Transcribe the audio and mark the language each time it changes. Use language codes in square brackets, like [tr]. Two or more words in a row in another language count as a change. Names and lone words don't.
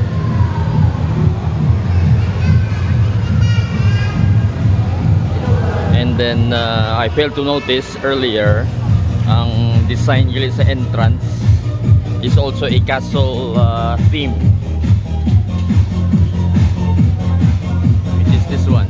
[en] And then I failed to notice earlier, [tl] ang design nila sa entrance [en] is also a castle theme. It is this one.